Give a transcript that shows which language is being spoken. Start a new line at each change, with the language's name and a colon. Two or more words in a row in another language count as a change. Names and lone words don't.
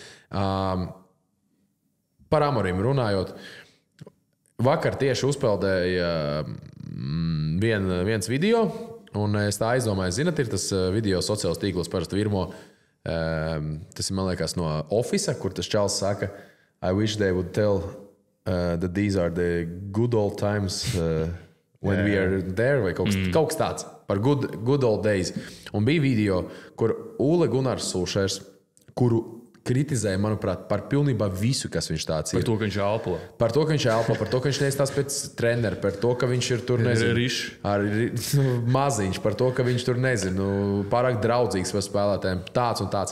Latvian: Par Amorim runājot, vakar tieši uzpeldēja viens video, un es tā aizdomāju, zinat, ir tas video sociālos tīklos parasti virmo. Tas ir, man liekas, no Office, kur tas čals saka,
English: I wish they would tell that these are the good old times when we are there,
Latvian: vai kaut kas tāds par
English: good old days.
Latvian: Un bija video, kur Ole Gunnars Solskjers, kuru kritizēja, manuprāt, par pilnībā visu, kas viņš tāds ir. Par to, ka viņš elpo. Par to, ka viņš elpo, par to, ka viņš neizstās pēc trenera, par to, ka viņš ir tur, nezinu, maziņš, par to, ka viņš tur, nezinu, pārāk draudzīgs par spēlētājiem, tāds un tāds.